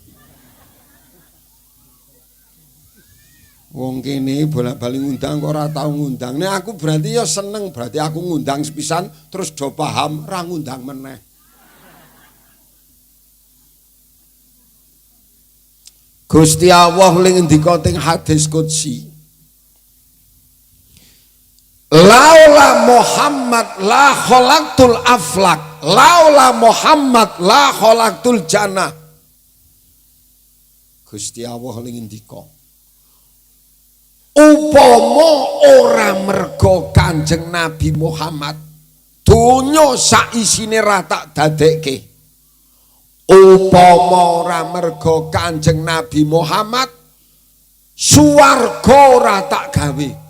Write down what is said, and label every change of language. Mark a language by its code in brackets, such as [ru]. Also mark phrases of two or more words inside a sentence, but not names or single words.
[jv] Wong kene bolak-balik ngundang kok ora tau ngundang. Nek aku berarti ya seneng, berarti aku ngundang sepisan terus do paham ra ngundang meneh. Gusti Allah ling ngendika teng hadis qudsi. [ar] لولا محمد لما خلقت الأفلاك، لولا محمد لما خلقت الجنة. [jv] Gusti Allah ling ngendika. Upama ora merga Kanjeng Nabi Muhammad, donya sak isine ra tak dadekke. Upama ora merga Kanjeng Nabi Muhammad, swarga ora tak gawe.